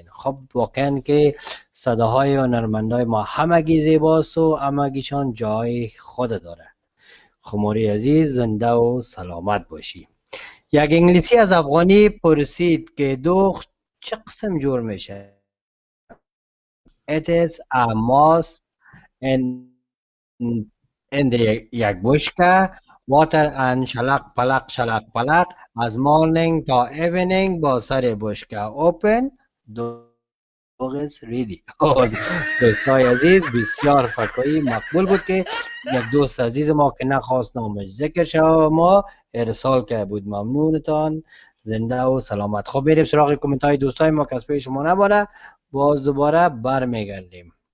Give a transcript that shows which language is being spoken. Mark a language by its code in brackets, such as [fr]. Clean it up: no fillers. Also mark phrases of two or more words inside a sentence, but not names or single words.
[fa] خب واقعا که صداهای هنرمندای ما همگی زیباست و همگیشان جای خود داره. خماری عزیز زنده و سلامت باشی. یک انگلیسی از افغانی پرسید که دوغ چه قسم جور میشه؟ [en] It is a mouse in the [fa] یک بشکه [en] water and [fa] شلق پلق از [en] morning تا evening [fa] با سر بشکه [en] open dog is ready. [fa] دوستای عزیز بسیار فکایی مقبول بود که یک دوست عزیز ما که نخواست نامش ذکر شود ما ارسال که بود. ممنونتان، زنده و سلامت. خب میریم سراغ کامنت های دوستای ما که از پیش شما نباره، باز دوباره برمیگردیم.